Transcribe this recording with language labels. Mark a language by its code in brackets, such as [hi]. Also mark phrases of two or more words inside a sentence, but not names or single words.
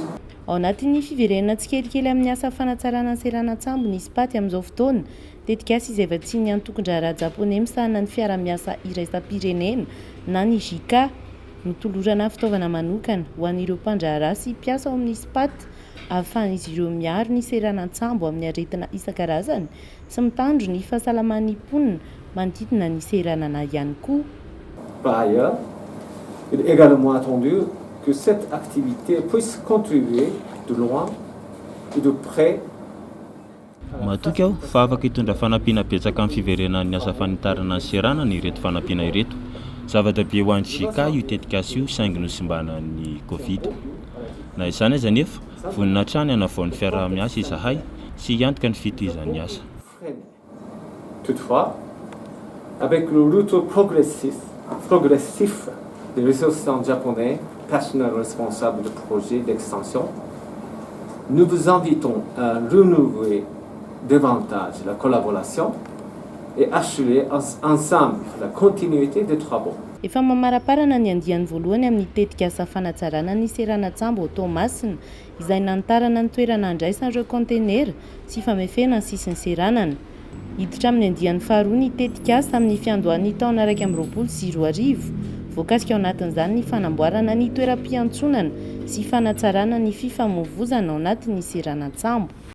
[mg] Ao anatin'ny fiverenana tsikelikely amin'ny asa fanatsarana ny seranatsambo ny spaty amin'izao fotoana tetikasa izay vatsiny ny antokon-draharaha japonais misahana ny fiara-miasa iraisam-pirenena na ny Jika mitolorana fitaovana manokana ho an'ireo mpandraharaha sy mpiasa ao amin'ny spaty ahafahan'izy ireo miaro ny seranatsambo amin'ny aretina isan-karazany sy mitandro ny fahasalaman'ny mponina manodidina ny seranana ihany koa. [fr] Par ailleurs, il est également attendu que cette activité puisse contribuer de loin et de près. [mg] Matoky aho fa afaka hitondra fanampiana betsaka amin'ny fiverenan'ny asa fanitarana ny serana ny ireto fanampiana ireto. Zava-dehibe ho an'ny Jika io tetikasa io saingy nosimbana ny Covid. Na izany aza nefa vonina hatrany hanavaon'ny fiaraha-miasa izahay sy hiantoka ny fitohizan'ny asa. [fr] Toutefois, avec le retour progressif des ressortissants japonais, personnel responsable de projets d'extension, nous vous invitons à renouveler davantage la collaboration et assurer ensemble la continuité des travaux. [mg] Efa mamaraparana ny andiany voalohany amin'ny tetikasa fanatsarana ny seranatsambo ao Toamasina izay nantarana ny toerana andraisan'ireo kontenera sy famefena ny sisin'ny seranana. Hiditra amin'ny andiany faharoa ny tetikasa amin'ny fiandohan'ny taona 2024 voakasika ao anatin'izany ny fanamboarana ny toeram-piantsonana sy fanatsarana ny fifamoivoizana ao anatin'ny seranatsambo.